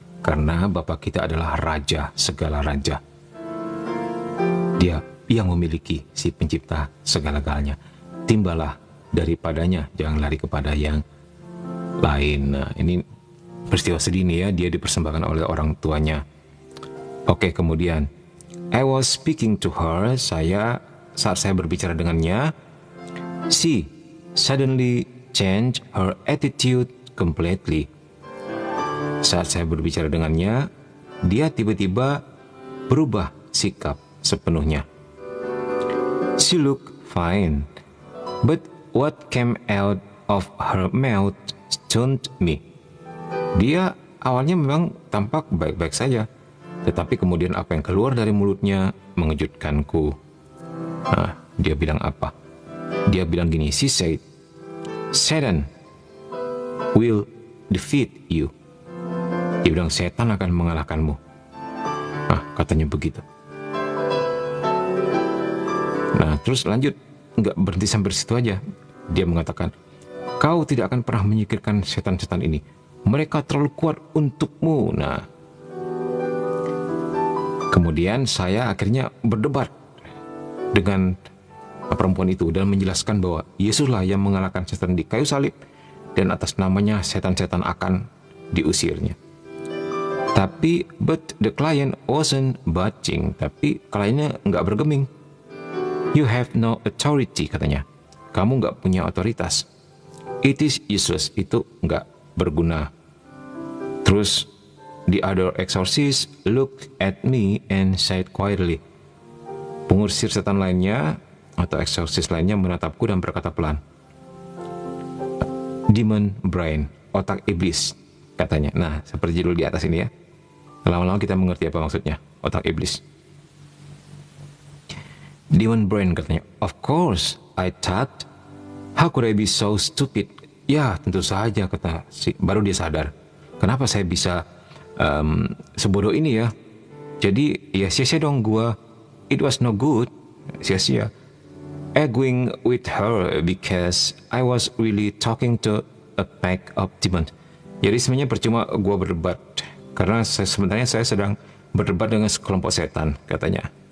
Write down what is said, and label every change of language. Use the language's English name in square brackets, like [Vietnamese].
[Indonesian] Karena Bapa kita adalah Raja segala raja. Dia yang memiliki si pencipta segala-galanya. Timbalah daripadanya, jangan lari kepada yang lain. Nah, ini peristiwa sedih nih ya, dia dipersembahkan oleh orang tuanya. [English] Oke, kemudian I was speaking to her, [Indonesian] saat saya berbicara dengannya, [English] she suddenly changed her attitude completely. [Indonesian] Saat saya berbicara dengannya, dia tiba-tiba berubah sikap sepenuhnya. [English] She looked fine, but what came out of her mouth stunned me. [Indonesian] Dia awalnya memang tampak baik-baik saja, tetapi kemudian apa yang keluar dari mulutnya mengejutkanku. Nah, dia bilang apa? Dia bilang gini, [English] she said, Satan will defeat you. [Indonesian] Dia bilang setan akan mengalahkanmu. Nah, katanya begitu. Nah, terus lanjut, nggak berhenti sampai situ aja. Dia mengatakan, kau tidak akan pernah menyingkirkan setan-setan ini. Mereka terlalu kuat untukmu. Nah, kemudian saya akhirnya berdebat dengan perempuan itu dan menjelaskan bahwa Yesuslah yang mengalahkan setan di kayu salib dan atas namanya setan-setan akan diusirnya. [English] Tapi but the client wasn't budging. [Indonesian] Tapi kliennya nggak bergeming. [English] You have no authority, [Indonesian] katanya. Kamu nggak punya otoritas. [English] It is useless. [Indonesian] Itu nggak berguna. [English] Terus the other exorcist looked at me and said quietly. [Indonesian] Pengusir setan lainnya atau eksorsis lainnya menatapku dan berkata pelan, [English] demon brain, [Indonesian] otak iblis, katanya. Nah, seperti judul di atas ini ya. Lama-lama kita mengerti apa maksudnya, otak iblis. [English] Demon brain, katanya. Of course, I thought, how could I be so stupid? [Indonesian] Ya, tentu saja, kata si. Baru dia sadar, kenapa saya bisa sebodoh ini ya. Jadi, ya sia-sia dong gua. [English] It was no good, [Indonesian] sia-sia. [English] Arguing with her because I was really talking to a pack of demons. [Indonesian] Jadi sebenarnya percuma gua berdebat karena sebenarnya saya sedang berdebat dengan sekelompok setan, katanya.